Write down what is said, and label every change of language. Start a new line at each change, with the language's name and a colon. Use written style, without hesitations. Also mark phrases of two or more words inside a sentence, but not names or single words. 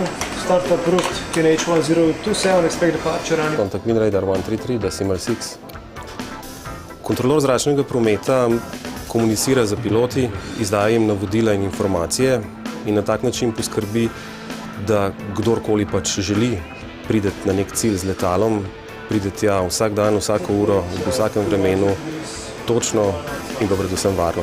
English: Startup route KNH1027, expect departure running. Contact WinRadar 133, decimal 6.
Slovenian: Kontrolor zračnega prometa komunicira z piloti, izdaja jim navodila in informacije in na tak način poskrbi, da kdorkoli pač želi prideti na nek cilj z letalom, pride tja vsak dan, vsako uro, v vsakem vremenu, točno in pa predvsem varno.